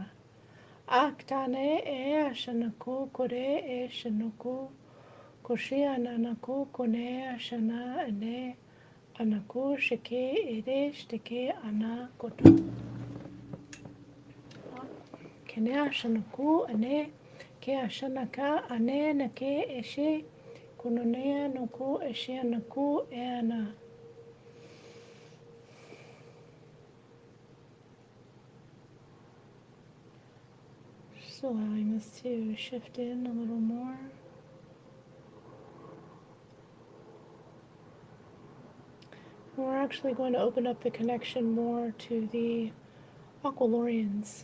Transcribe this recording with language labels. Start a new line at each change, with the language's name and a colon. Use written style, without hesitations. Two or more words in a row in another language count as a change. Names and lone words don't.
English: Aktane e ashanaku kore e shanaku koshia nanaku kone ashana ane anaku shike ere shteke ana koto kene ashanaku ane ke ashanaka ane nake eshe kononea nuku eshe anaku e ana. Just allowing this to shift in a little more. We're actually going to open up the connection more to the Aqualorians.